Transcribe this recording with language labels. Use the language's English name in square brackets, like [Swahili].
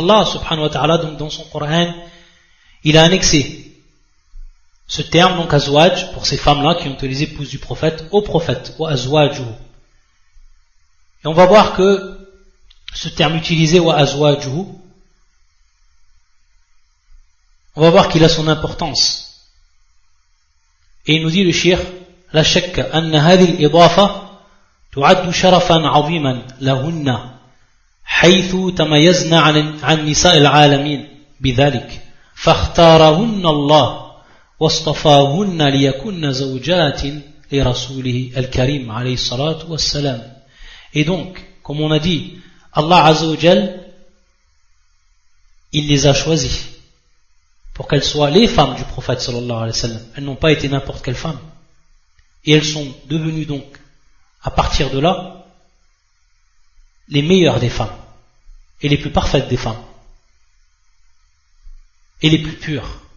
[French] Allah subhanahu wa ta'ala donc dans son Coran, il a annexé ce terme donc Azwaj pour ces femmes-là qui ont été les épouses du prophète au prophète ou Azwajuhu. Et on va voir que ce terme utilisé ou Azwajuhu, on va voir qu'il a son importance. Et il nous dit le shir, [Arabic] la shakka anna hadhi al-idafa تعد شرفا عظيما لهن حيث تميزن عن نساء العالمين بذلك فاختارهن الله واصطفاهن ليكن زوجات لرسوله الكريم عليه الصلاة والسلام. [French] Et donc, comme on a dit, Allah Azza wa Jal, il les a choisis pour qu'elles soient les femmes du prophète sallallahu alayhi wa sallam. Elles n'ont pas été n'importe quelle femme. Et elles sont devenues donc à partir de là les meilleures des femmes et les plus parfaites des femmes et les plus pures.